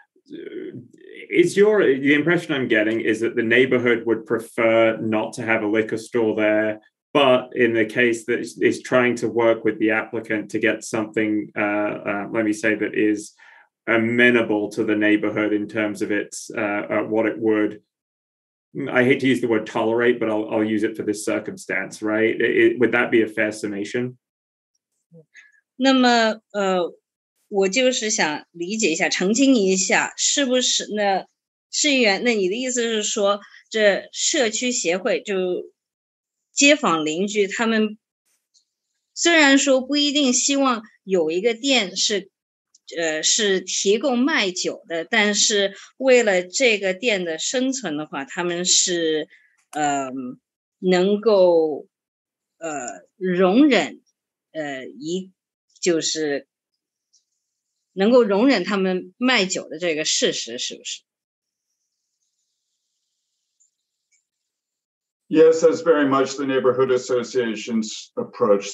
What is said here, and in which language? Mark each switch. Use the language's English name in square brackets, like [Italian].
[English] The impression I'm getting is that the neighborhood would prefer not to have a liquor store there, but in the case that is trying to work with the applicant to get something, let me say, that is amenable to the neighborhood in terms of its what it would, I hate to use the word tolerate, but I'll use it for this circumstance, right? Would that be a fair summation? [Chinese] 那么我就是想理解一下，澄清一下，是不是那市议员？那你的意思是说，这社区协会就街坊邻居，他们虽然说不一定希望有一个店是提供卖酒的，但是为了这个店的生存的话，他们是能够容忍就是能够容忍他们卖酒的这个事实，是不是？ [English] Yes, that's very much the neighborhood association's approach.